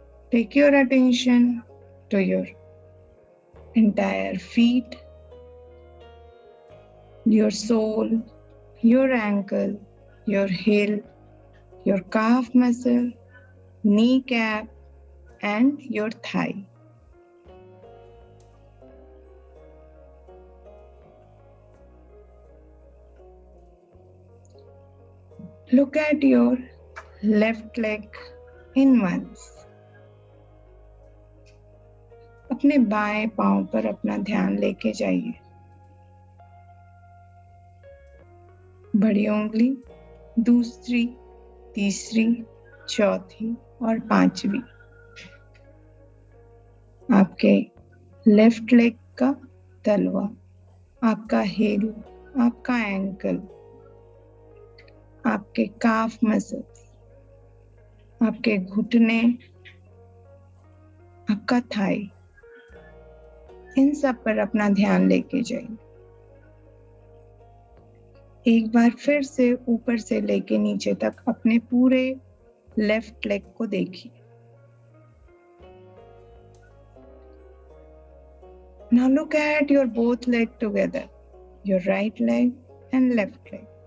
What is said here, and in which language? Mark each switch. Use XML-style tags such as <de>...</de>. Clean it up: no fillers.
<en>Take your attention to your entire feet, your sole, your ankle, your heel, your calf muscle, kneecap, and your thigh. Look at your left leg in once.</en> <hi>अपने बाएं पांव पर अपना ध्यान लेके जाइए। बड़ी उंगली, दूसरी, तीसरी, चौथी और पांचवी आपके लेफ्ट लेग का तलवा, आपका हिल, आपका एंकल, आपके काफ मसल्स, आपके घुटने, आपका थाई, इन सब पर अपना ध्यान लेके जाइए। एक बार फिर से ऊपर से लेके नीचे तक अपने पूरे लेफ्ट लेग को देखिए।</hi> <en>Now look at your both leg together, your right leg and left leg.</en>